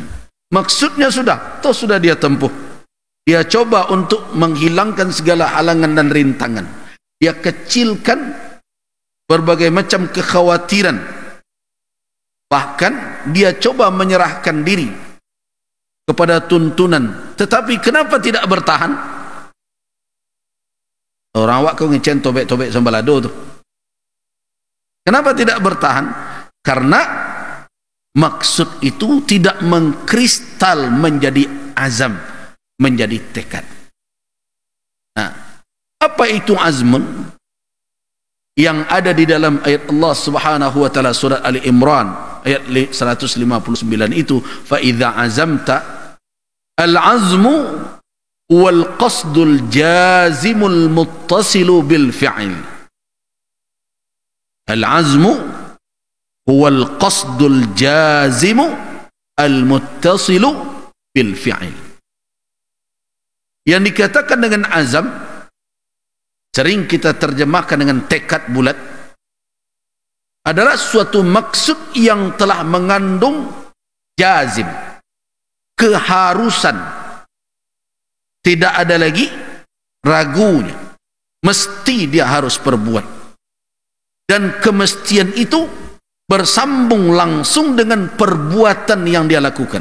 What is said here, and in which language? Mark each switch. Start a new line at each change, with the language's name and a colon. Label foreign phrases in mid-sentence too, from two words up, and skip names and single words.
Indonesian: Maksudnya sudah, toh sudah dia tempuh. Dia coba untuk menghilangkan segala halangan dan rintangan. Dia kecilkan berbagai macam kekhawatiran. Bahkan dia coba menyerahkan diri kepada tuntunan. Tetapi kenapa tidak bertahan?
Minangkabau: Orang awak kau ngecen tobek-tobek sambalado tu.
Indonesian: Kenapa tidak bertahan? Karena maksud itu tidak mengkristal menjadi azam, menjadi tekad. Nah, apa itu azmun? yang ada di dalam ayat
Arabic: الله سبحانه وتعالى
Indonesian: surat Ali Imran ayat 159 itu,
Arabic: فإذا عزمت العزم والقصد الجازم المتصل بالفعل. العزم هو القصد الجازم المتصل بالفعل.
Indonesian: Yang dikatakan dengan azam sering kita terjemahkan dengan tekad bulat, adalah suatu maksud yang telah mengandung jazim, keharusan, tidak ada lagi ragunya, mesti dia harus perbuat, dan kemestian itu bersambung langsung dengan perbuatan yang dia lakukan.